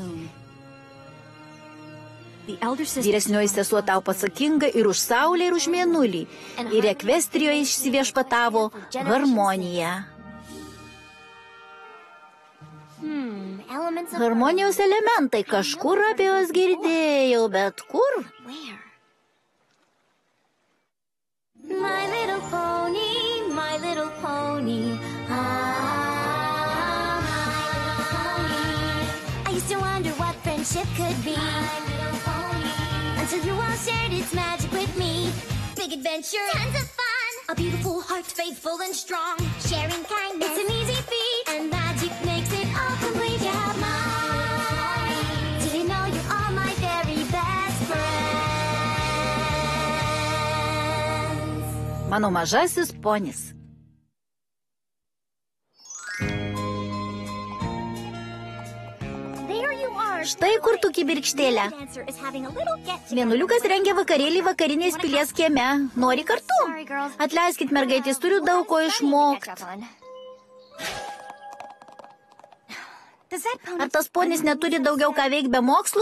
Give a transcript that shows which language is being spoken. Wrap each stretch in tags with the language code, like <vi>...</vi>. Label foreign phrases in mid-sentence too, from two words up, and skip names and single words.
<lt>Vyresnioji sesuo tau pasakinga ir už saulę, ir už mėnulį. Ir Ekvestrijoje išsiviešpatavo harmonija. Harmonijos elementai, kažkur apie juos girdėjau, bet kur?</lt> <en>My little pony, my little pony. I used to wonder what friendship could be. Until you all shared its magic with me. Big adventure, tons of fun. A beautiful heart, faithful and strong. Sharing kindness, it's an easy feat. And magic makes it all complete. You have mine. Did you know you're all my very best friends?</en> <lt>Mano mažasis ponis. Štai kur tu, kibirkštėlė. Mėnuliukas rengia vakarėlį vakarinės pilies kieme. Nori kartu? Atleiskit, mergaitės, turiu daug ko išmokti. Ar tas ponis neturi daugiau ką veikti be mokslų?</lt>